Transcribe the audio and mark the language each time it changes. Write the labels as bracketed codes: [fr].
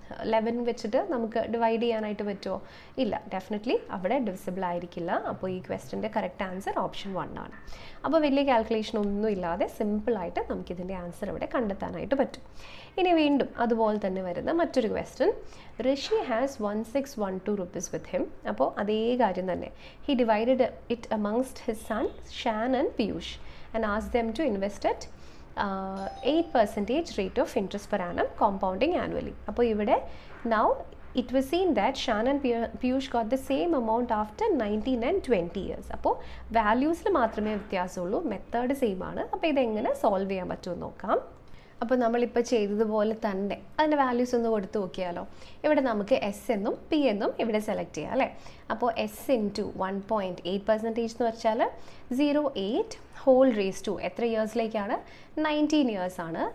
[ml] 11 വെച്ചിട്ട് നമുക്ക് ഡിവൈഡ് ചെയ്യാനായിട്ട് പറ്റുമോ? ഇല്ല, ഡെഫിനറ്റ്ലി അവിടെ ഡിവിസിബിൾ ആയിരിക്കില്ല. അപ്പോൾ ഈ ക്വസ്റ്റ്യൻ്റെ കറക്റ്റ് ആൻസർ ഓപ്ഷൻ 1 ആണ്. അപ്പോൾ വലിയ കാൽക്കുലേഷൻ ഒന്നും ഇല്ലാതെ സിമ്പിളായിട്ട് നമുക്കിതിൻ്റെ ആൻസർ ഇവിടെ കണ്ടെത്താനായിട്ട് പറ്റും. ഇനി വീണ്ടും അതുപോലെ തന്നെ വരുന്ന മറ്റൊരു question. Rishi [en] Has 1612 rupees with him. [ml] അപ്പോൾ അതേ കാര്യം തന്നെ. [en] He divided it amongst his sons Shan and Piyush and asked them to invest at 8% rate of interest per annum compounding annually. [ml] അപ്പോൾ ഇവിടെ [en] now it was seen that Shan and Piyush got the same amount after 19 and 20 years. [ml] അപ്പോൾ വാല്യൂസിൽ മാത്രമേ വ്യത്യാസമുള്ളൂ, method same ആണ്. അപ്പോൾ ഇതെങ്ങനെ solve ചെയ്യാൻ പറ്റുമെന്ന് നോക്കാം. അപ്പോൾ നമ്മളിപ്പോൾ ചെയ്തതുപോലെ തന്നെ അതിൻ്റെ വാല്യൂസ് ഒന്ന് കൊടുത്ത് നോക്കിയാലോ. ഇവിടെ നമുക്ക് എസ് എന്നും പി എന്നും ഇവിടെ സെലക്ട് ചെയ്യാം അല്ലേ. അപ്പോൾ എസ് ഇൻറ്റു 1.8% എന്ന് വെച്ചാൽ 0.8 ഹോൾ റേസ് ടു എത്ര ഇയേഴ്സിലേക്കാണ്? 19 years ആണ്.